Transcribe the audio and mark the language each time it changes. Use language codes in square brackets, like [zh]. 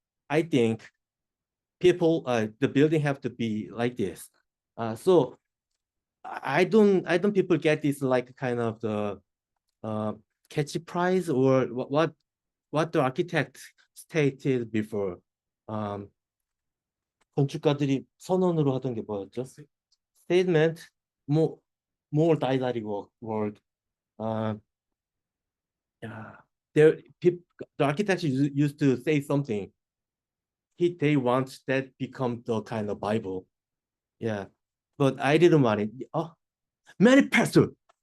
[en] I think people the building have to be like this. So I don't people get this like kind of the catchy prize or what the architect stated before. [ko] 건축가들이 선언으로 하던 게 뭐였죠? [en] Statement, more dynamic world. The architects used to say something. They want that become the kind of Bible. Yeah, but I didn't want it. Oh, manifesto.